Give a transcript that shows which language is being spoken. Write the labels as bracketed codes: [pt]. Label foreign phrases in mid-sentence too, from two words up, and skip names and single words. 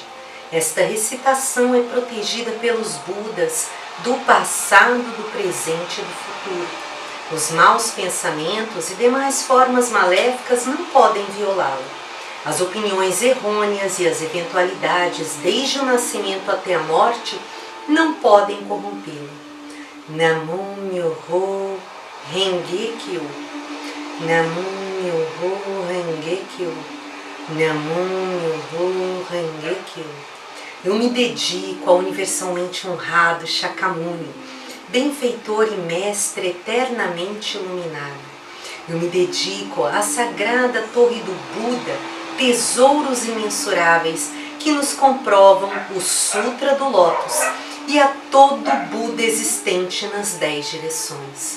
[pt] Esta recitação é protegida pelos Budas do passado, do presente e do futuro. Os maus pensamentos e demais formas maléficas não podem violá-la. As opiniões errôneas e as eventualidades, desde o nascimento até a morte, não podem corrompê-lo. [ja] 南無妙法蓮華経. 南無妙法蓮華経。南無妙法蓮華経. [pt] Eu me dedico ao universalmente honrado Shakyamuni, benfeitor e mestre eternamente iluminado. Eu me dedico à sagrada Torre do Buda, tesouros imensuráveis que nos comprovam o Sutra do Lótus e a todo Buda existente nas 10 direções.